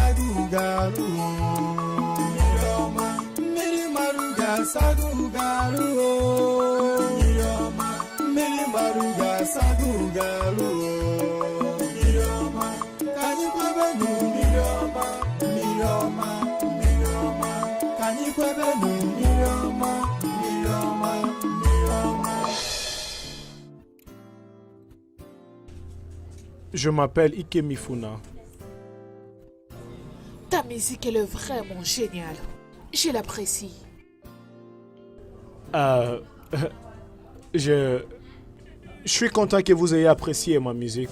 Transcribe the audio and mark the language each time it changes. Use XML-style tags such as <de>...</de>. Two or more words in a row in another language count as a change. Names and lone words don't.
<ig>ugarụ, mmiri ọma, mmiri marụ ga-asa ugarụ, mmiri ọma, mmiri marụ ga-asa ugarụ, mmiri ọma, ka anyị kwebenu mmiri ọma, mmiri ọma, mmiri ọma, ka anyị kwebenu mmiri ọma, mmiri ọma, mmiri ọma.</ig> <fr>Je m'appelle Ike Mifuna. Ta musique, elle est vraiment géniale. Je l'apprécie. Je suis content que vous ayez apprécié ma musique.</fr>